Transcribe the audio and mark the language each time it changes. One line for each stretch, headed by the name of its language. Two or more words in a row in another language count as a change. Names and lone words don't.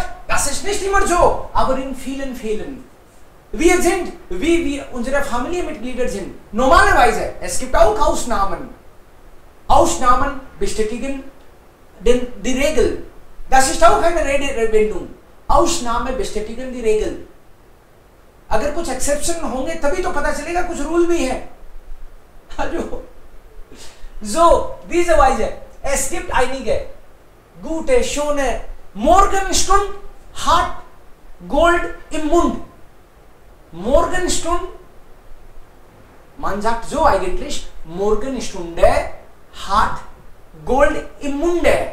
German: Das ist nicht immer so, aber in vielen Fällen. Wir sind, wie wir unsere Familienmitglieder sind. Normalerweise, es gibt auch Ausnahmen. Ausnahmen bestätigen die Regel. Das ist auch eine Redewendung. Ausnahme bestätigen die Regel.
Hindi: अगर कुछ एक्सेप्शन होंगे तभी तो पता चलेगा कुछ रूल भी है.
German: So, diese Weise, es gibt einige gute, schöne Morgenstund hat Gold im Mund. Morgenstund, man sagt so eigentlich, Morgenstunde hat Gold im Munde.